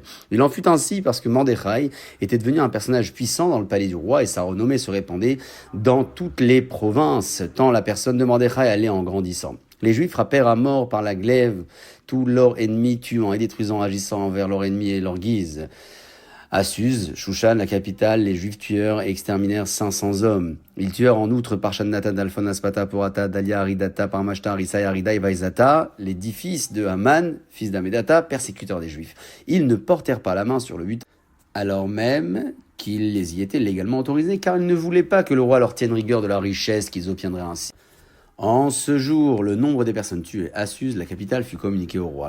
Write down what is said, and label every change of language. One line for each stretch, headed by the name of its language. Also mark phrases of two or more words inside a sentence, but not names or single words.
French: Il en fut ainsi parce que Mordechai était devenu un personnage puissant dans le palais du roi et sa renommée se répandait dans toutes les provinces, tant la personne de Mordechai allait en grandissant. Les Juifs frappèrent à mort par la glaive tous leurs ennemis, tuant et détruisant, agissant envers leurs ennemis et leur guise. À Suse, Shushan, la capitale, les Juifs tuèrent et exterminèrent 500 hommes. Ils tuèrent en outre par Shannata, Dalphon, Aspata, Porata, Dalia, Aridata, Parmashta, Arisai, Arida et Vaizata, les 10 fils de Haman, fils d'Amedata, persécuteurs des Juifs. Ils ne portèrent pas la main sur le butin, alors même qu'ils les y étaient légalement autorisés, car ils ne voulaient pas que le roi leur tienne rigueur de la richesse qu'ils obtiendraient ainsi. En ce jour, le nombre des personnes tuées à Suse, la capitale, fut communiqué au roi.